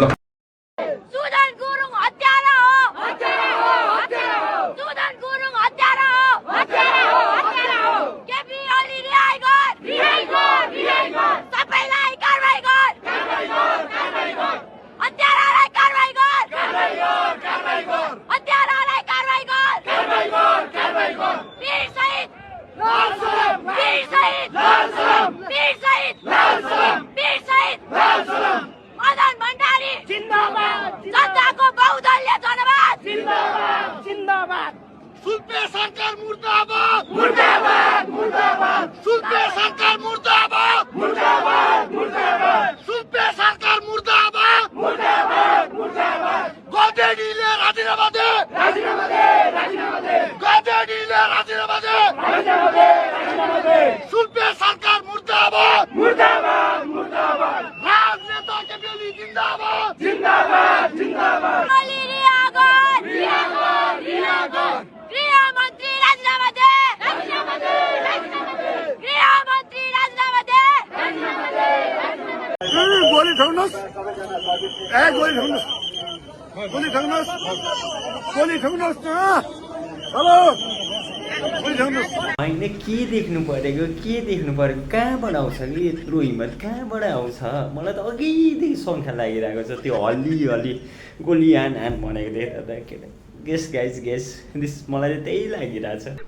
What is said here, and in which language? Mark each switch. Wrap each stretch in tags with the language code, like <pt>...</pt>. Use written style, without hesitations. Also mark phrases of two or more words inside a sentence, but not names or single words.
<ne>सुदन गुरुङ हत्यारा हो हत्यारा हो हत्यारा हो सुदन गुरुङ हत्यारा हो हत्यारा हो हत्यारा हो केपी ओली रिहाई गर रिहाई गर रिहाई गर सबैलाई कारबाही गर कारबाही गर कारबाही गर हत्यारालाई कारबाही गर कारबाही गर कारबाही गर हत्यारालाई कारबाही गर कारबाही गर कारबाही गर वीर शहीद लाल सलाम वीर शहीद लाल सलाम वीर शहीद लाल सलाम वीर शहीद लाल सलाम मदन भण्डारी जिन्दाबाद जनताको बहुदलीय जनवाद जिन्दाबाद जिन्दाबाद सुल्पे सरकार मुर्दाबाद मुर्दाबाद मुर्दाबाद सुल्पे सरकार मुर्दाबाद मुर्दाबाद मुर्दाबाद सुल्पे सरकार मुर्दाबाद मुर्दाबाद मुर्दाबाद गदेडीले राजीनामा दे राजीनामा दे राजीनामा दे गदेडीले राजीनामा दे राजीनामा दे राजीनामा दे सुल्पे सरकार मुर्दाबाद मुर्दाबाद मुर्दाबाद राजनेता केपी ओली जिन्दाबाद जिन्दाबाद जिन्दाबाद ओली रिहागर रिहागर रिहागर गृहमन्त्री राजीनामा दे राजीनामा दे राजीनामा दे गृहमन्त्री राजीनामा दे राजीनामा दे गोली ठोक्नुहोस् गोली ठोक्नुहोस् गोली ठोक्नुहोस् गोली ठोक्नुहोस् न हेलो होइन के देख्नु परेको कहाँबाट आउँछ कि यत्रो हिम्मत कहाँबाट आउँछ मलाई त अघिदेखि शङ्का लागिरहेको छ त्यो हल्ली गोली हान भनेको देख्दा त केटा</ne> <en>guess guys guess this</en> <ne>मलाई त त्यही लागिरहेछ</ne>